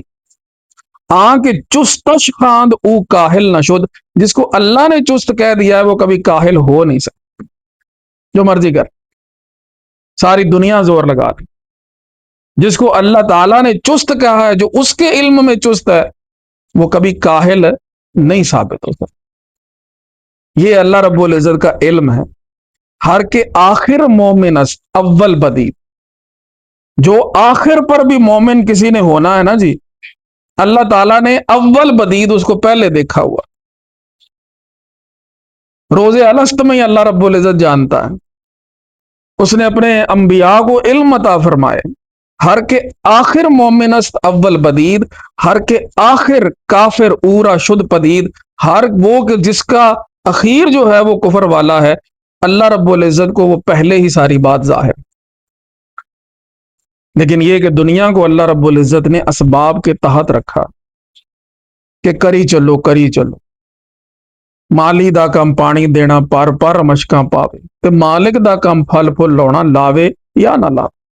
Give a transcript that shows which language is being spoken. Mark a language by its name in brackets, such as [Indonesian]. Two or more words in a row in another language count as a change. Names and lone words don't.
[Persian] کے چستش خاند او کاہل نہ شد، [Urdu] جس کو اللہ نے چست کہہ دیا ہے وہ کبھی کاہل ہو نہیں سکتا، جو مرضی کر، ساری دنیا زور لگا دی۔ جس کو اللہ تعالیٰ نے چست کہا ہے، جو اس کے علم میں چست ہے، وہ کبھی کاہل نہیں ثابت ہو سکتا۔ یہ اللہ رب العزت کا علم ہے۔ [Persian] ہر کے آخر مومن است اول بدید، [Urdu] جو آخر پر بھی مومن کسی نے ہونا ہے نا جی، اللہ تعالیٰ نے [Persian] اول بدید [Urdu] اس کو پہلے دیکھا ہوا۔ روز الست میں ہی اللہ رب العزت جانتا ہے، اس نے اپنے انبیاء کو علم عطا فرمائے، [Persian] ہر کے آخر مومن است اول بدید، ہر کے آخر کافر اورا شد پدید، [Urdu] ہر وہ کہ جس کا اخیر جو ہے وہ کفر والا ہے، اللہ رب العزت کو وہ پہلے ہی ساری بات ظاہر۔ لیکن یہ کہ دنیا کو اللہ رب العزت نے اسباب کے تحت رکھا [Punjabi] کہ کری چلو کری چلو، مالی دا کم پانی دینا پر پر مشکاں پاوے، تے مالک دا کم پھل پھل لاؤنا لاوے یا نہ لاوے۔